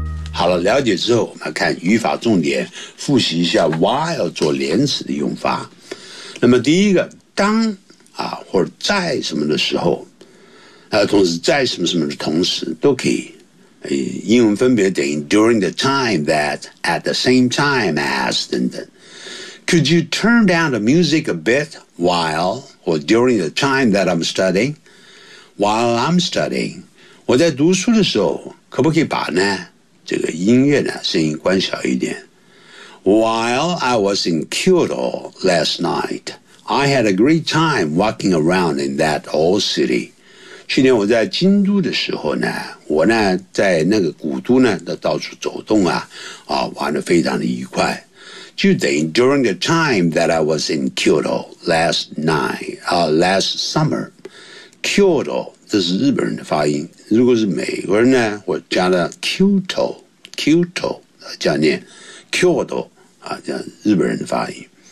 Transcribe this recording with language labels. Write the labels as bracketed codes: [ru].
[zh] 好了，了解之后，我们看语法重点，复习一下 while 做连词的用法。那么第一个，当啊或者在什么的时候，同时在什么什么的同时都可以。英文分别等于 [en] during the time that, at the same time as, 等等。 Could you turn down the music a bit while, or during the time that I'm studying? While I'm studying, [zh] 我在读书的时候，可不可以把呢，这个音乐呢，声音关小一点。 [en] While I was in Kyoto last night, I had a great time walking around in that old city. [zh] 去年我在京都的时候呢，我呢在那个古都呢到处走动啊，啊玩得非常的愉快。就等于 [en] during the time that I was in Kyoto last night, last summer. [zh] Kyoto, 这是日本人的发音。如果是美国人呢，我加了 Kyoto, 这样念 Kyoto, 啊这样日本人的发音。